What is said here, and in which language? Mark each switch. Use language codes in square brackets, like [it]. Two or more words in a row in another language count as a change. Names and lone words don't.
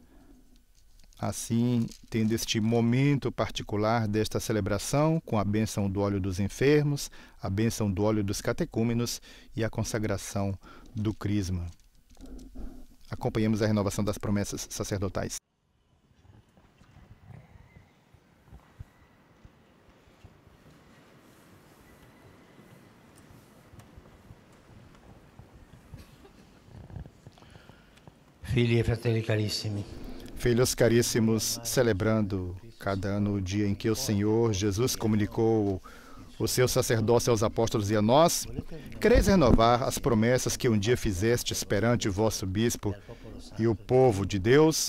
[pt] Assim, tendo este momento particular desta celebração, com a bênção do óleo dos enfermos, a bênção do óleo dos catecúmenos e a consagração do crisma. Acompanhemos a renovação das promessas sacerdotais. [it] Figli e fratelli carissimi, [pt] Filhos caríssimos, celebrando cada ano o dia em que o Senhor Jesus comunicou o seu sacerdócio aos apóstolos e a nós, quereis renovar as promessas que um dia fizestes perante o vosso bispo e o povo de Deus?